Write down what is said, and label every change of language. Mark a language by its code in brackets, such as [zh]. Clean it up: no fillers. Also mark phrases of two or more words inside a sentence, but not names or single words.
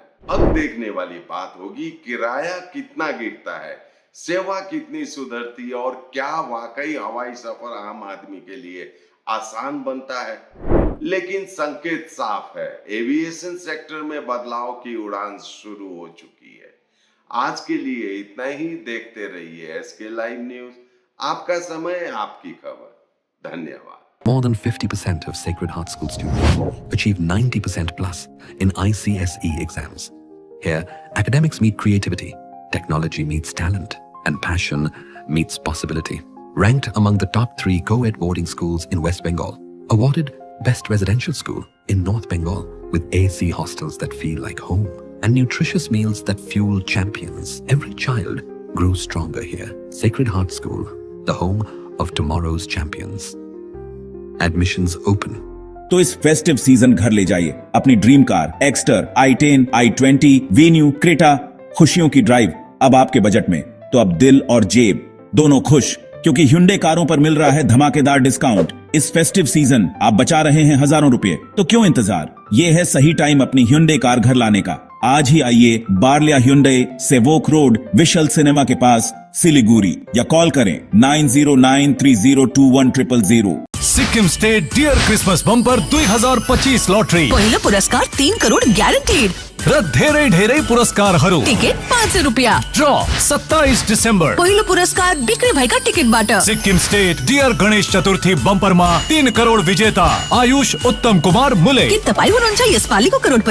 [hi] अब देखने वाली बात होगी, किराया कितना गिरता है, सेवा कितनी सुधरती है और क्या वाकई हवाई सफर आम आदमी के लिए आसान बनता है। लेकिन संकेत साफ है, एविएशन सेक्टर में बदलाव की उड़ान शुरू हो चुकी है। आज के लिए इतना ही। देखते रहिए एसके लाइव न्यूज, आपका समय, आपकी खबर। धन्यवाद। [en] More than 50% of Sacred Heart School students achieve 90% plus in ICSE exams. Here, academics meet creativity, technology meets talent, and passion meets possibility. Ranked among the top 3 co-ed boarding schools in West Bengal. Awarded Best Residential School in North Bengal with AC hostels that feel like home and nutritious meals that fuel champions. Every child grows stronger here. Sacred Heart School, the home of tomorrow's champions. Admissions open. [hi] तो इस [en] festive season [hi] घर ले जाइए अपनी [en] dream car [hi] एक्स्टर, i10, i20, वेन्यू, क्रेटा। खुशियों की ड्राइव अब आपके बजट में, तो अब दिल और जेब दोनों खुश, क्योंकि Hyundai कारों पर मिल रहा है धमाकेदार डिस्काउंट। इस [en] festive season [hi] आप बचा रहे हैं हजारों रुपए, तो क्यों इंतजार। ये है सही टाइम अपनी Hyundai कार घर लाने का। आज ही आइए बार्लिया Hyundai, सेवोक रोड, विशल सिनेमा के पास, सिलीगुड़ी, या कॉल करें 9093021000। [ne] सिक्किम स्टेट डियर क्रिसमस बम्पर 2025 लॉटरी। पहिलो पुरस्कार 3 करोड ग्यारेन्टिड र धेरै पुरस्कारहरू। टिकट 500 रुपियाँ। ड्र 27 डिसेम्बर। पहिलो पुरस्कार बिक्री भएका टिकटबाट। सिक्किम स्टेट डियर गणेश चतुर्थी बम्परमा 3 करोड विजेता आयुष उत्तम कुमार मुले। के तपाईँ हुनुहुन्छ यसपालिको करोडपति?